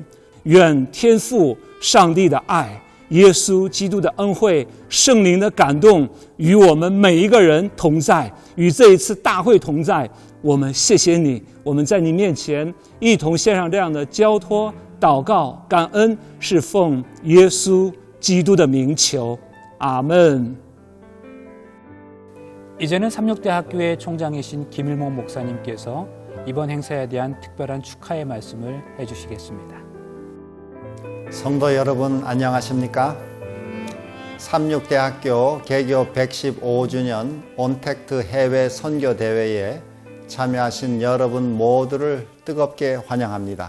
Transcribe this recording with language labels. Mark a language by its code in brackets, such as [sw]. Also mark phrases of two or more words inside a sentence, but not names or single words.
[zh] 愿天父上帝的爱、耶稣基督的恩惠、圣灵的感动与我们每一个人同在，与这一次大会同在。我们谢谢你，我们在你面前一同献上这样的交托、祷告、感恩，是奉耶稣基督的名求。阿们。 [ko] 이제는 삼육대학교의 총장이신 김일목 목사님께서 이번 행사에 대한 특별한 축하의 말씀을 해주시겠습니다. 성도 여러분 안녕하십니까? 삼육대학교 개교 115주년 온택트 해외 선교대회에 참여하신 여러분 모두를 뜨겁게 환영합니다.